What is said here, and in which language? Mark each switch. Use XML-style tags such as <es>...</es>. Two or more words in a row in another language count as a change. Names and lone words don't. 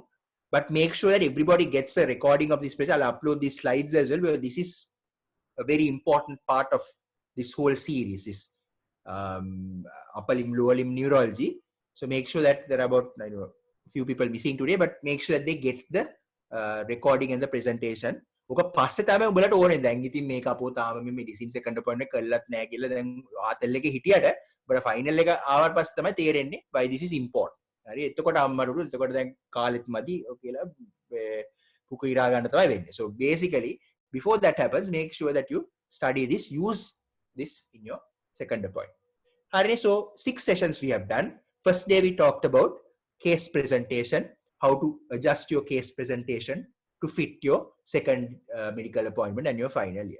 <en>But make sure that everybody gets a recording of this page. I'll upload these slides as well, because this is a very important part of this whole series, is upper limb, lower limb neurology. So make sure that there are about, I know, a few people missing today, but make sure that they get the recording and the presentation.</en> <si>ඔක පස්සේ තමයි උඹලට ඕනේ. දැන් ඉතින් මේක අපෝ තාම මේ</si> <en>medicine second appointment</en> <si>කරලත් නැහැ කියලා දැන් ආතල් එකේ හිටියට ඔබට ෆයිනල් එක ආවට පස්සේ තමයි තේරෙන්නේ</si> <en>why this is important.</en> <si>හරි එතකොට අම්මට එතකොට දැන් කාලෙත් මදි කියලා පුක ඉරා ගන්න තමයි වෙන්නේ.</si> <en>So basically before that happens, make sure that you study this, use this in your second appointment. Hari, so 6 sessions we have done. First day we talked about case presentation, how to adjust your case presentation to fit your second medical appointment and your final year.</en>